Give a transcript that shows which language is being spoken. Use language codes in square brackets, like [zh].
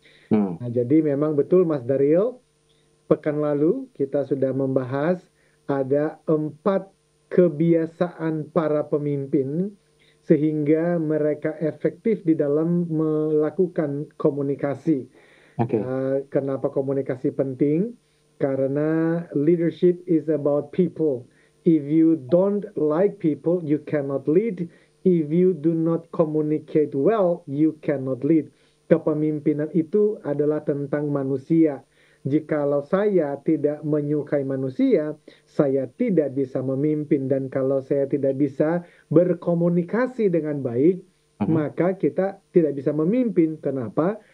[id] Nah, jadi memang betul Mas Daril, pekan lalu kita sudah membahas ada 4 kebiasaan para pemimpin sehingga mereka efektif di dalam melakukan komunikasi. Kenapa komunikasi penting? [en] Karena leadership is about people. If you don't like people, you cannot lead. If you do not communicate well, you cannot lead. [id] Kepemimpinan itu adalah tentang manusia. Jikalau saya tidak menyukai manusia, saya tidak bisa memimpin. Dan kalau saya tidak bisa berkomunikasi dengan baik, maka kita tidak bisa memimpin. Kenapa?